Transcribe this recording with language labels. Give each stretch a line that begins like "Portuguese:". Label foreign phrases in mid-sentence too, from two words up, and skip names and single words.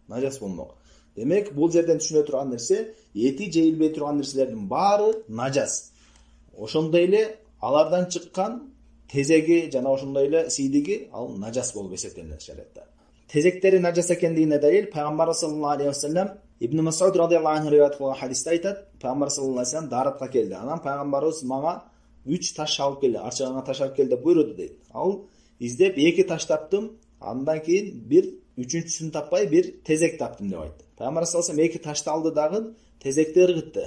Kyrgyz: Демек, бул жерден түшүнө турган нерсе, эти жейилбей турган нерселердин баары najас. Ошондой эле алардан чыккан тезеги жана ошондой эле сийдиги ал najас болуп эсептелет шариатта. Тезектери najас экендигине далил Пайгамбар
Arabic: صلى الله عليه وسلم
Kyrgyz: Ибн Мас'уд
Arabic: رضي الله عنه
Kyrgyz: риwayat кылган хадисте айтат: Пайгамбар
Arabic: صلى الله عليه وسلم
Kyrgyz: даратка келди. Анан Пайгамбарыбыз мага 3 таш алып келди, арчагына таш алып келди буйруду дейт. Ал издеп 2 таш таптым, андан кийин бир үчүнчүсүн таппай бир тезек таптым деп айтты. Пайгамбар
Arabic: صلى الله عليه وسلم
Kyrgyz: 2 ташты алды дагы тезекти ыргытты.